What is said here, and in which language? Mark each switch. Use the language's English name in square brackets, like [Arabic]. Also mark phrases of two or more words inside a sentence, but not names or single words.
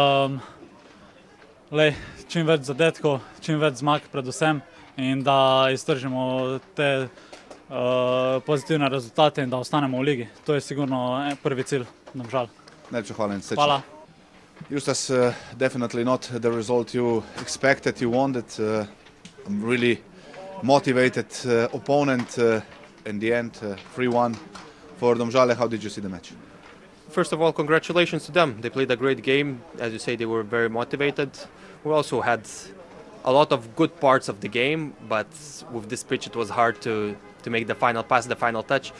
[Slovenian] Čim več zadetkov, čim več zmag predvsem in da iztržimo te pozitivne rezultate in da ostanemo v ligi. To je sigurno prvi cilj Domžal. Najlepša hvala in srečno. Hvala. [English] Justas, definitely not the result you expected, you wanted. Really motivated opponent in the end, 3-1 for Domžale. How did you see the match? First of all, congratulations to them. They played a great game. As you say, they were very motivated. We also had a lot of good parts of the game, but with this pitch it was hard to make the final pass, the final touch.